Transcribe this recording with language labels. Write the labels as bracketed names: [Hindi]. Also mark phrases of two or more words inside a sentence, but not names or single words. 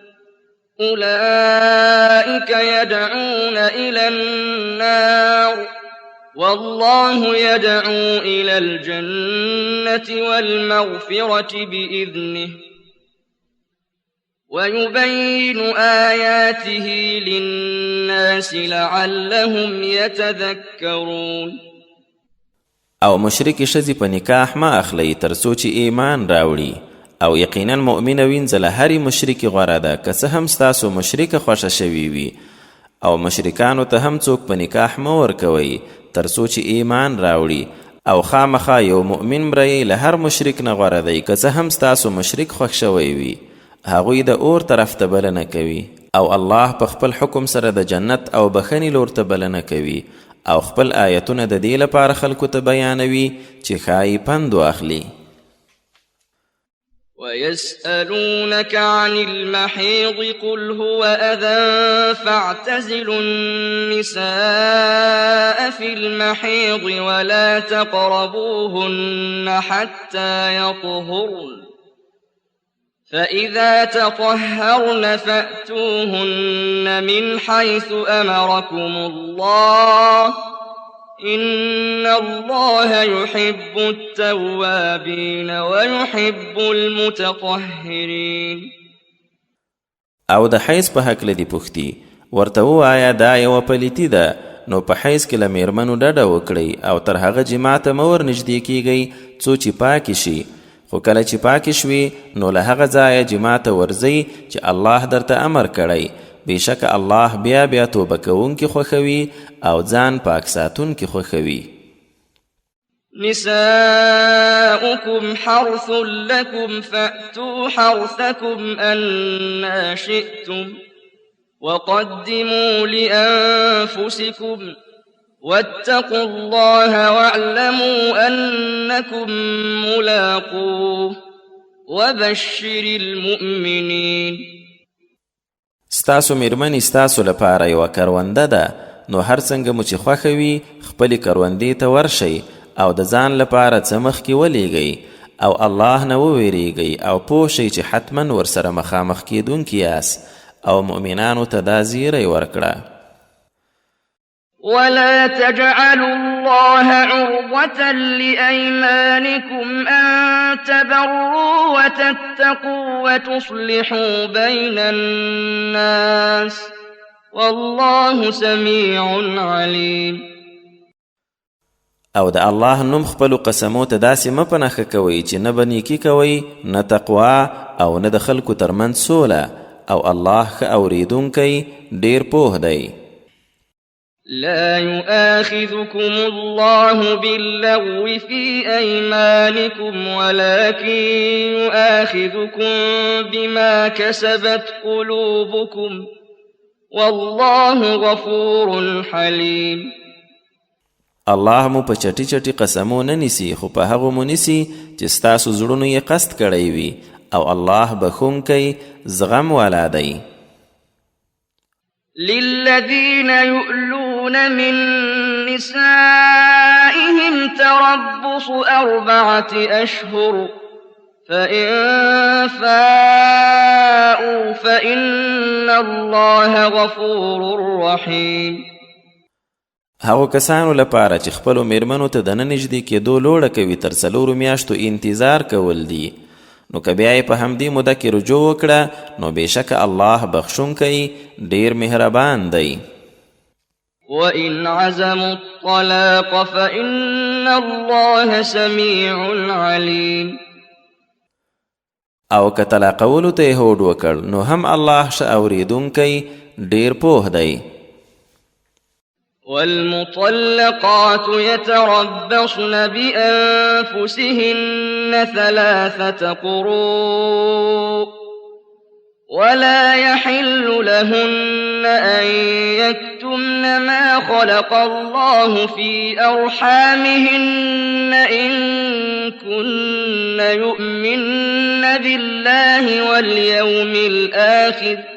[Arabic] أولئك يدعون إلى النار والله يدعو إلى الجنة والمغفرة بإذنه ويبين آياته للناس لعلهم يتذكرون. [Pashto] او مشرک ښځې په نکاح ما اخلئ تر څو چې ایمان راوړي او یقینا مؤمنه وینځله هرې مشرکې غوره ده که څه هم ستاسو مشرکه خوښه شوې وي او مشرکانو ته هم څوک په نکاح مه ورکوئ تر څو چې ایمان راوړي او خامخا یو مؤمن مړی له هر مشرک نه غوره دی که څه هم ستاسو مشرک خوښ شوی وي هغوی د اور طرف ته بلنه کوي او الله په خپل حکم سره د جنت او بخښنې لور ته بلنه کوي او خپل آیتونه د دې لپاره خلکو ته بیانوي چې ښایي پند واخلي. [Arabic] ويسألونك عن المحيض قل هو أذى فاعتزلوا النساء في المحيض ولا تقربوهن حتى يطهرن فإذا تطهرن فأتوهن من حيث أمركم الله إن الله يحب التوابين ويحب المتطهرين. [Pashto] او د حیض په هکله دی پوښتي ورته ووایه دا یوه پلیتي ده نو په حیض کې له میرمنو ډډه وکړئ او تر هغه جما ته مه ورنږدې کیږئ څو چې پاکې شي خو کله چې پاکې شوي نو له هغه ځایه جما ته ورځئ چې الله درته امر کړی بېشکه الله بیا بیا توبه کوونکي خوښوي او ځان پاک ساتونکي خوښوي. [Arabic] نساؤكم حرث لكم فأتوا حرثكم أنا شئتم وقدموا لأنفسكم واتقوا الله واعلموا أنكم ملاقوه وبشر المؤمنين. [Pashto] ستاسو میرمنې ستاسو لپاره یوه کرونده ده، نو هر څنګه مو چې خوښه وي خپلې کروندې ته ورشئ او د ځان لپاره څه مخکې ولیږئ او الله نه وویریږئ او پوه شئ چې حتما ورسره مخامخ کیدونکي یاست او مؤمنانو ته دا زیری ورکړه. [Arabic] ولا تجعلوا الله عرضة لأيمانكم أن تبروا وتتقوا وتصلحوا بين الناس والله سميع عليم. [Pashto] او د الله نوم خپلو قسمو ته داسې مه په نښه کوئ چې نه به نیکي کوئ نه تقوا او نه د خلکو ترمنځ سوله، او الله ښه اورېدونکی ډېر پوه دی. [Arabic] لا يؤاخذكم الله باللغو في أيمانكم ولكن يؤاخذكم بما كسبت قلوبكم والله غفور حليم. [Pashto] الله مو په چټي چټي قسمو نه نیسي، خو په هغو مو نیسي چې ستاسو زړونو یې قصد کړی وي، او الله بخښونکی زغم والا دی. [Arabic] للذين يؤلون من نسائهم تربص 4 أشهر فإن فاءوا فإن الله غفور رحيم. [Pashto] هغو کسانو لپاره چې خپلو میرمنو ته د نه نږدې کېدو لوړه کوي تر 4 میاشتو انتظار کول دي، نو که بیا یې په همدې موده کې رجوع وکړه نو بېشکه الله بخښونکی ډېر مهربان دی. [Arabic] وَإِنْ عَزَمُوا الطَّلَاقَ فَإِنَّ اللَّهَ سَمِيعٌ عَلِيمٌ. [Pashto] او که طلاقولو ته یې هوډ وکړ نو هم الله ښه اورېدونکی ډېر پوه دی. [Arabic] والمطلقات يتربصن بأنفسهن 3 قروء ولا يحل لهن أن يكتمن ما خلق الله في أرحامهن إن كن يؤمن بالله واليوم الآخر